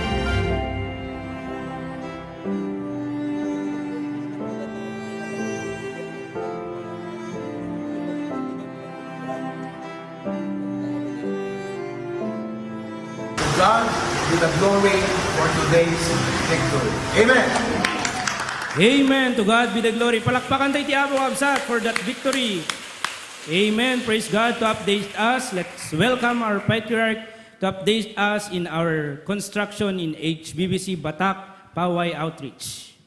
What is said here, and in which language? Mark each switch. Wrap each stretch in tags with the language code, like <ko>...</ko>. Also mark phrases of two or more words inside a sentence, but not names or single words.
<en>To God be the glory for today's victory. Amen. Amen. To God be the glory.</en> <ilo>Palakpakan tayo ti Apo kabsat</ilo> <en>for that victory. Amen. Praise God. To update us, let's welcome our Patriarch to update us in our construction in HBBC Batak Paway Outreach.</en>